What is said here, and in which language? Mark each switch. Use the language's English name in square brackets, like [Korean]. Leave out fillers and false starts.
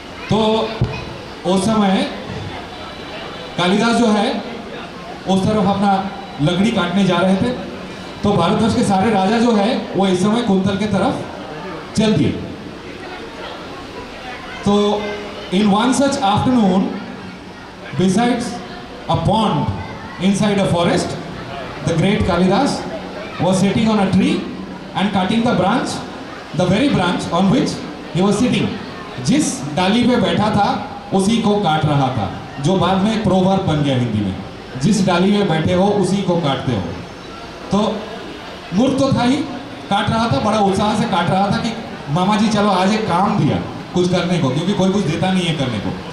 [Hindi] तो उस समय कालिदास जो है उस तरफ अपना लकड़ी काटने जा रहे थे। तो भारतवर्ष के सारे राजा जो है वो इस समय कुंतल के तरफ चल दिए। तो [English] In one such afternoon, besides a pond inside a forest, the great Kalidas was sitting on a tree and cutting the branch, the very branch on which he was sitting. [Hindi] जिस डाली पे बैठा था उसी को काट रहा था, जो बाद में एक प्रोवर्ब बन गया हिंदी में, जिस डाली में बैठे हो उसी को काटते हो। तो मूर्ख तो था ही, काट रहा था, बड़ा उत्साह से काट रहा था कि मामा जी चलो आज एक काम दिया कुछ करने को, क्योंकि कोई कुछ देता नहीं है करने को।